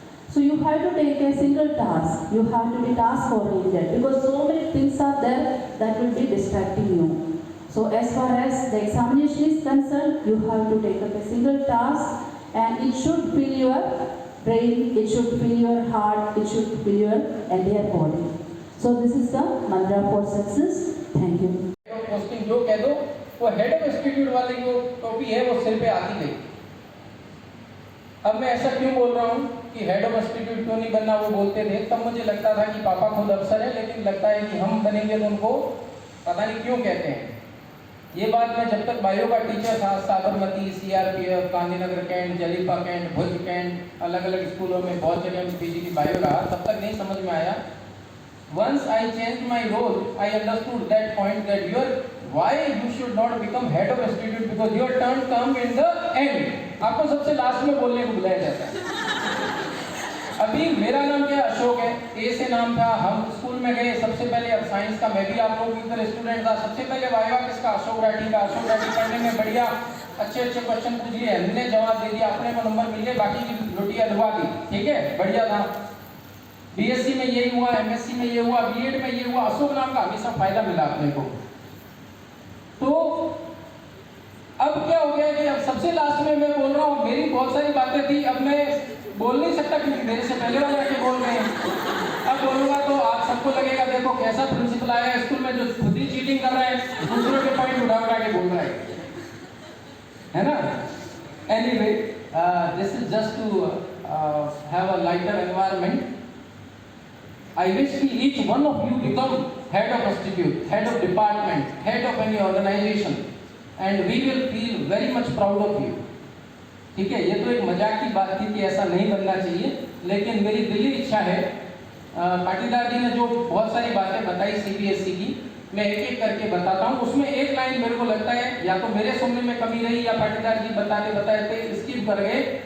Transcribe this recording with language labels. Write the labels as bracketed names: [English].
[English] So you have to take a single task. You have to be task oriented, because so many things are there that will be distracting you. So as far as the examination is concerned, you have to take up a single task, and it should fill your praying, it should fill your heart, it should fill your entire body. So this is the mantra for success. Thank you. [Hindi] Posting जो कह दो, वो head of institute वाली जो टोपी है वो सिर पे आती गई। अब मैं ऐसा क्यों बोल रहा हूँ कि हेड ऑफ इंस्टीट्यूट क्यों नहीं बनना, वो बोलते थे, तब मुझे लगता था कि पापा खुद अफसर है, लेकिन लगता है कि हम बनेंगे तो उनको पता नहीं क्यों कहते हैं। ये बात मैं जब तक बायो का टीचर था, Sabarmati, CRPF, Gandhinagar cantt, जलीपा cantt, भुज कैंट, अलग अलग स्कूलों में बहुत जगह में PGT बायो रहा, तब तक नहीं समझ में आया। [English] Once I changed my role, I understood that point that why you should not become head of institute, because your turn come in the end. [Hindi] आपको सबसे लास्ट में बोलने को बुलाया जाता है। अभी मेरा नाम क्या अशोक है, A से नाम था, हम स्कूल में गए सबसे पहले, अब साइंस का मैं भी आप लोगों की तरह स्टूडेंट था, सबसे पहले वाइवा किसका, अशोक राठी का। अशोक राठी पढ़ने में बढ़िया, अच्छे अच्छे क्वेश्चन पूछ लिए, हमने जवाब दे दिया, अपने को नंबर मिल गए, बाकी की रोटियां डुबा दी, ठीक है, बढ़िया था। BSc में ये हुआ, MSc में ये हुआ, B.Ed में ये हुआ, अशोक नाम का हमेशा फायदा मिला अपने को। तो अब क्या हो गया कि अब सबसे लास्ट में मैं बोल रहा हूँ, मेरी बहुत सारी बातें थी, अब मैं बोल नहीं सकता क्योंकि मेरे से पहले वाले आके बोल रहे हैं। अब बोलूंगा तो आप सबको लगेगा देखो कैसा प्रिंसिपल आया है स्कूल में जो खुद ही चीटिंग कर रहा है, दूसरों के पॉइंट उठा उठा के बोल रहा है ना। [English] Anyway, this is just to have a lighter environment. I wish each one of you become head of institute, head of department, head of any organization, and we will feel very much proud of you. [Hindi] ठीक है, ये तो एक मजाक की बात थी कि ऐसा नहीं बनना चाहिए, लेकिन मेरी दिली इच्छा है। पाटीदार जी ने जो बहुत सारी बातें बताई CBSE की, मैं एक एक करके बताता हूँ। उसमें एक लाइन मेरे को लगता है या तो मेरे सुनने में कमी रही या पाटीदार जी बताते बताते स्किप कर गए।